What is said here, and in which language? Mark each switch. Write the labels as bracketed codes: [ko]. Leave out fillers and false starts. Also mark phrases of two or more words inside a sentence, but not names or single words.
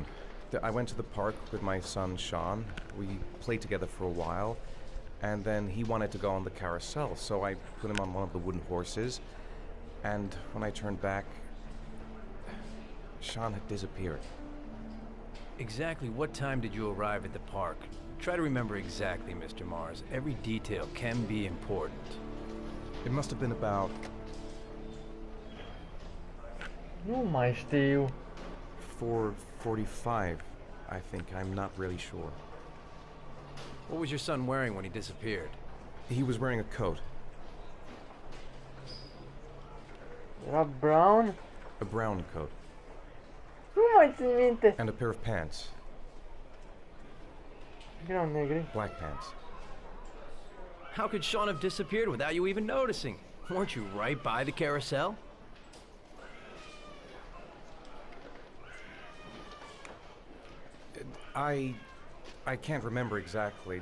[en] I went to the park with my son, Sean. We played together for a while, and then he wanted to go on the carousel, so I put him on one of the wooden horses, and when I turned back, Sean had disappeared. Exactly what time did you arrive at the park? Try to remember exactly, Mr. Mars. Every detail can be important. It must have been about [ro] Nu mai știu. [en] 4:45, I think. I'm not really sure. What was your son wearing when he disappeared? He was wearing a coat, [ro] Era brown? [en] a brown coat, [ro] Nu mai țin minte. [en] and a pair of pants, [ro] Erau negri. [en] black pants. How could Sean have disappeared without you even noticing? Weren't you right by the carousel? I can't remember exactly.